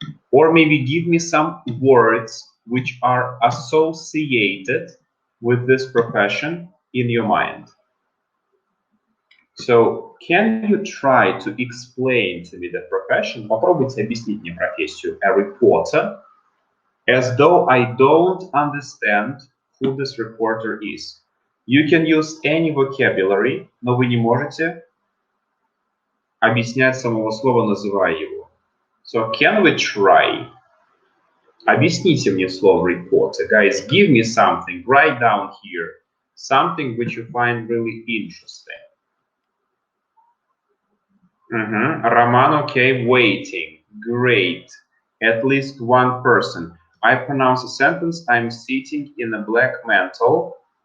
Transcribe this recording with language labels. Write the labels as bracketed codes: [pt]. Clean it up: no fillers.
[en] Or maybe give me some words which are associated with this profession in your mind. So, can you try to explain to me the profession? [ru] Попробуйте объяснить мне профессию [en] a reporter, as though I don't understand who this reporter is. You can use any vocabulary, [ru] но вы не можете объяснять самого слова, называя его. [en] So, can we try? [ru] Объясните мне слово reporter. [en] Guys, give me something. Write down here. Something which you find really interesting. Roman, okay. Waiting. Great. At least one person. I pronounce a sentence. I'm sitting in a black mantle.